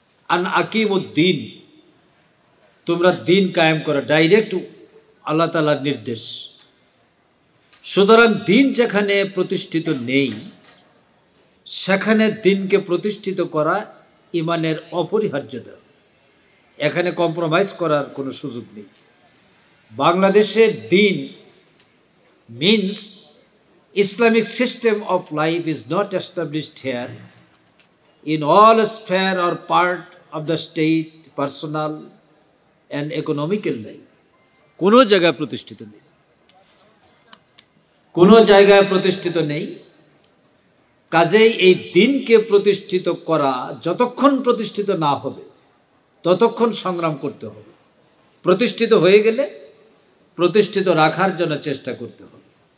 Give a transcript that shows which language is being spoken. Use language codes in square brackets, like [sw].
[ar] আন আকিমুদ্দিন, [bn] তোমরা দিন কায়েম করো, ডাইরেক্ট আল্লাহ তাআলার নির্দেশ। সুতরাং দিন যেখানে প্রতিষ্ঠিত নেই সেখানে দিনকে প্রতিষ্ঠিত করা ইমানের অপরিহার্যতা। এখানে কম্প্রোমাইজ করার কোনো সুযোগ নেই। [en] বাংলাদেশের দিন means Islamic system of life is not established here in all sphere or part of the state, personal and economical life. [bn] কোনো জায়গায় প্রতিষ্ঠিত নেই, কোনো জায়গায় প্রতিষ্ঠিত নেই। কাজেই এই দিনকে প্রতিষ্ঠিত করা যতক্ষণ প্রতিষ্ঠিত না হবে ততক্ষণ সংগ্রাম করতে হবে। প্রতিষ্ঠিত হয়ে গেলে প্রতিষ্ঠিত রাখার জন্য চেষ্টা করতে হবে।